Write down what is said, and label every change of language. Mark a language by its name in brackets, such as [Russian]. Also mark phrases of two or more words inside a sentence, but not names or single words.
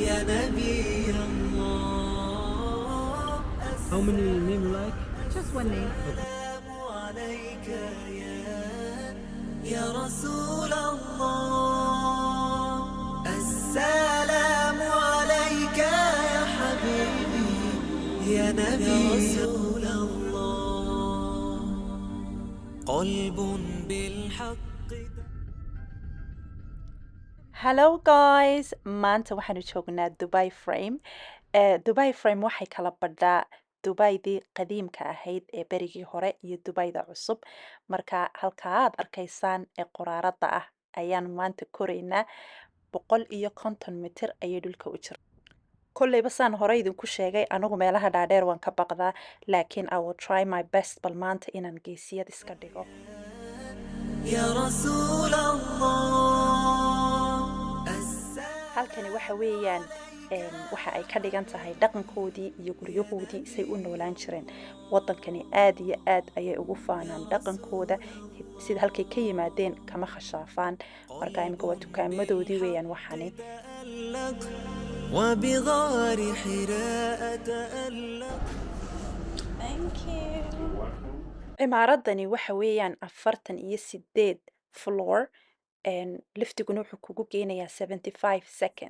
[Arabic] نبي الله. [English] How many name you like? Just one name. [Arabic] السلام عليك يا رسول الله. السلام عليك يا حبيبي يا نبي رسول الله. قلب بالحق. [English] Hello guys, [Somali] maanta waxaanu joognaa Dubai Frame. Dubai Frame waxay kala badhaa Dubaidii qadiimka ahayd ee berigii hore iyo Dubaida cusub. Marka halka aad arkaysaan ee qoraaradda ah ayaan maanta koraynaa 150 mitir ayay dhulka u jirtaa. Kolleyba saan hore idinku sheegay anigu meelaha dhaadheer waan ka baqdaa, laakiin [English] I will try my best [Somali] bal maanta inaan geesiyad iska dhigo. [Arabic] يا رسول الله. [Somali] halkani waxa weeyaan waxa ay ka dhigan tahay dhaqankoodii iyo guryahoodii say u noolaan jireen. Wadankani aad iyo aad ayay ugu faanaan dhaqankooda, sida halkay ka yimaadeen kama khashaafaan. marka imika waa dukaamadoodii weeyaan waxani. [Arabic] وبغار حراء تألق. [English] Thank you. [Somali] cimaaradani waxa weeyaan 48 floor, liftiguna wuxuu kugu geynayaa 75 second.